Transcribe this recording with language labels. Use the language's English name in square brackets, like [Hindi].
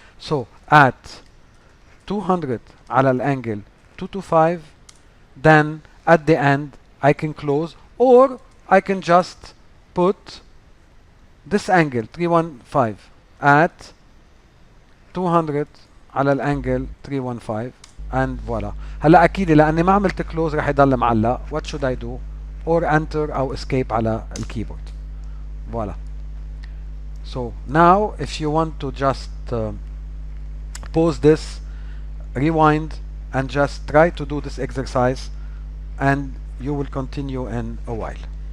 [English] so at 200 [Arabic] على الانجل [English] 225 then at the end I can close or I can just put this angle 315 at 200 على الانجل 315 and voila. [Arabic] هلا اكيد لاني ما عملت كلوز رح يضل معلق. [English] what should I do or enter او escape [Arabic] على الكيبورد. [English] voila. so now if you want to just pause this, rewind and just try to do this exercise and you will continue in a while.